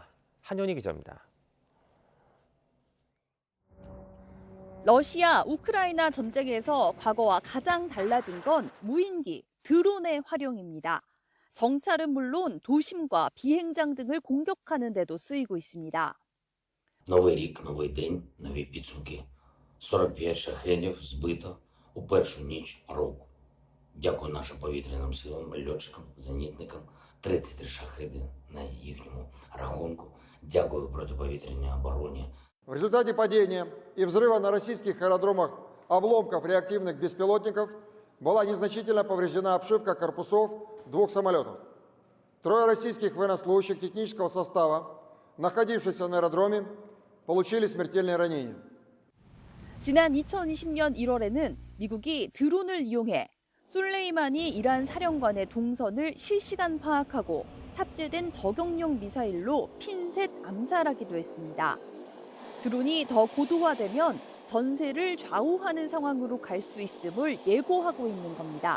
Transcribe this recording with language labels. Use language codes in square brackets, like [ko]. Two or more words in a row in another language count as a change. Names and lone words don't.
[ko] 한현희 기자입니다. 러시아 우크라이나 전쟁에서 과거와 가장 달라진 건 무인기, 드론의 활용입니다. 정찰은 물론 도심과 비행장 등을 공격하는 데도 쓰이고 있습니다. [uk] Новий рік, новий день, нові підсумки. 45 шахедів збито у першу ніч року. Дякую нашим повітряним силам, льотчикам, зенітникам. 33 шахеди на їхньому рахунку. Дякую протиповітряній обороні. [ru] В результате падения и взрыва на российских аэродромах обломков реактивных беспилотников была незначительно повреждена обшивка корпусов 2 самолетов. 3 российских военнослужащих технического состава, находившихся на аэродроме, получили смертельные ранения. [ko] 지난 2020년 1월에는 미국이 드론을 이용해 솔레이마니 이란 사령관의 동선을 실시간 파악하고 탑재된 저격용 미사일로 핀셋 암살하기도 했습니다. 드론이 더 고도화되면 전세를 좌우하는 상황으로 갈 수 있음을 예고하고 있는 겁니다.